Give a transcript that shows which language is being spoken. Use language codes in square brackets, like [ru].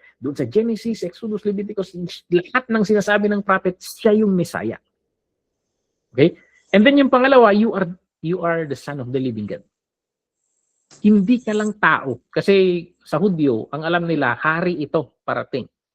[tl] Doon sa Genesis, Exodus, Leviticus, lahat ng sinasabi ng prophet, siya yung Messiah. Okay? [en] And then yung pangalawa, you are the Son of the living God. [tl] Hindi ka lang tao. Kasi sa Hudyo, ang alam nila, hari ito parating.